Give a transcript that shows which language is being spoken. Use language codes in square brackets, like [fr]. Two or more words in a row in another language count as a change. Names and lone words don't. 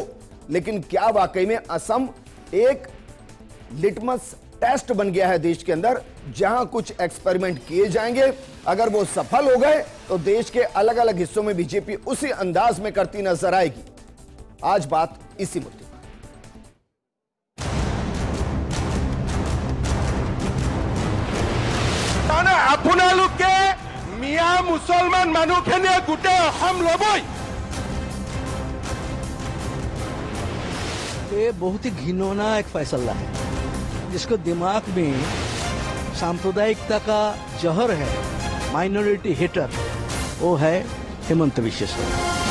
[hi] लेकिन क्या वाकई में असम एक [en] litmus test [hi] बन गया है देश के अंदर, जहां कुछ एक्सपेरिमेंट किए जाएंगे, अगर वो सफल हो गए तो देश के अलग अलग हिस्सों में बीजेपी उसी अंदाज में करती नजर आएगी। आज बात इसी मुद्दे। [as] আপোনালোকে মিয়া মুছলমান মানুহখিনিয়ে গোটেই অসম ল'বই। [hi] ये बहुत ही घिनौना एक फैसला है, जिसको दिमाग में सांप्रदायिकता का जहर है, [en] minority hater, [hi] वो है हिमंत बिस्वा शर्मा।